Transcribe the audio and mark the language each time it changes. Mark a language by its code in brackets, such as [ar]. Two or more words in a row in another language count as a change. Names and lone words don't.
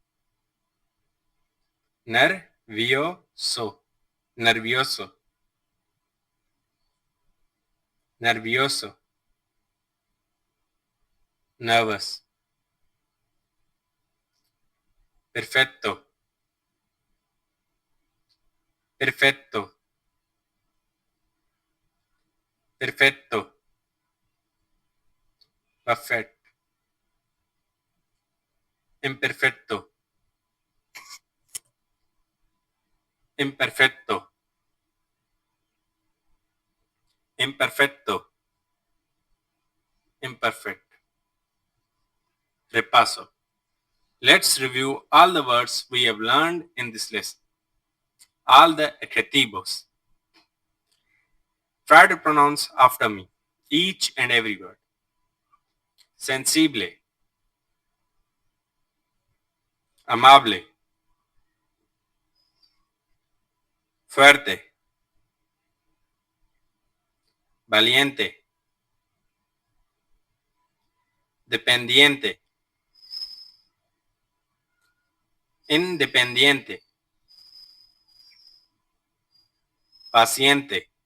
[es] Nervioso. Nervioso. Nervioso. Nervous. Perfecto. [it] perfetto, perfetto, perfect, imperfetto, imperfetto, imperfetto, [en] imperfect. [es] Repaso. [en] Let's review all the words we have learned in this lesson. All the adjetivos. Try to pronounce after me, each and every word. [es] Sensible, amable, fuerte, valiente, dependiente, independiente, paciente,